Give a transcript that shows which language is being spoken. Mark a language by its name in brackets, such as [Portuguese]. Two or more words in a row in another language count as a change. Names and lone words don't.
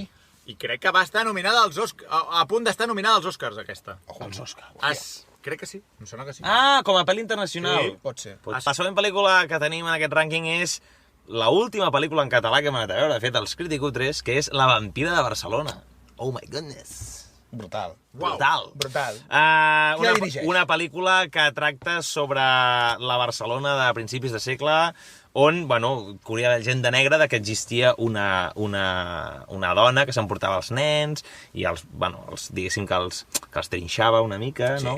[Catalan] I crec que va estar nominada als Oscars, a punt d'estar nominada als Oscars, aquesta. Els Oscars. Crec que sí, em sona que sí. Com a pel·li internacional. Sí. Pot ser. La següent pel·lícula que tenim en aquest rànquing és la última pel·lícula en català que hem anat a veure, de fet, els Criticutres, que és La vampira de Barcelona. [English] Oh my goodness. [Catalan] Brutal. Brutal. Brutal. Qui la dirigeix? Una pel·lícula que tracta sobre la Barcelona de principis de segle, on, corria la gent de negra de que existia una dona que s'emportava els nens i diguéssim que els trinxava una mica, no?